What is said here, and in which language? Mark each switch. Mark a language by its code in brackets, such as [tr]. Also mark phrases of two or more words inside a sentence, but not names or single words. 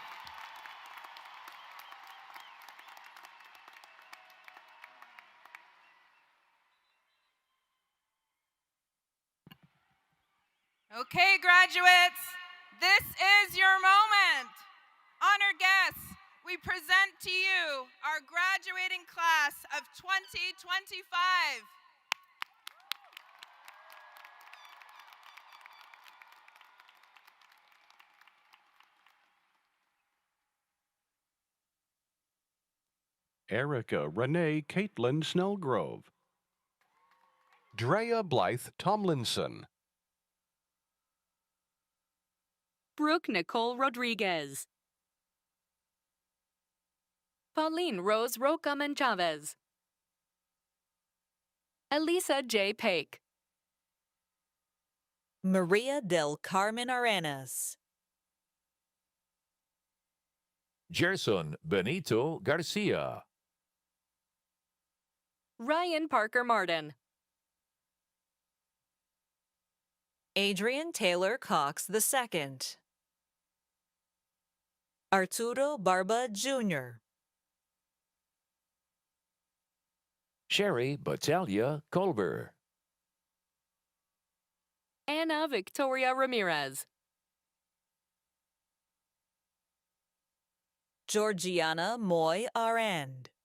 [en] Okay, graduates, this is your moment. Honored guests, we present to you our graduating class of 2025. Erica Renee Caitlin Snellgrove. Drea Blythe Tomlinson. Brooke Nicole Rodriguez. Pauline Rose Rocaman Chavez. Elisa J. Paik. Maria del Carmen Arenas. Gerson Benito Garcia. Ryan Parker Martin. Adrian Taylor Cox II. Arturo Barba Jr. Sherry Battaglia Colber. Anna Victoria Ramirez. Georgiana Moy Arand.